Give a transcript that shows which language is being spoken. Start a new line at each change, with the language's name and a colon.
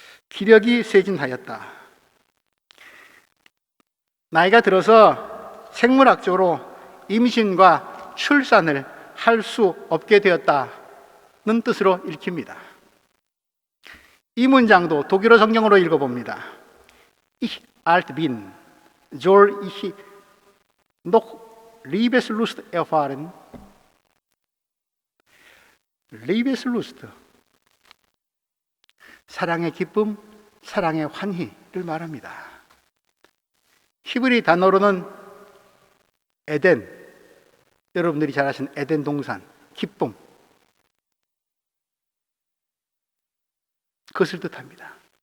Korean: 기력이 쇠진하였다. 나이가 들어서 생물학적으로 임신과 출산을 할 수 없게 되었다는 뜻으로 읽힙니다. 이 문장도 독일어 성경으로 읽어봅니다.
German: Ich alt bin, soll ich noch Liebeslust erfahren?
Korean: Liebeslust, 사랑의 기쁨, 사랑의 환희를 말합니다. 히브리 단어로는 에덴, 여러분들이 잘 아시는 에덴 동산, 기쁨, 그것을 뜻합니다.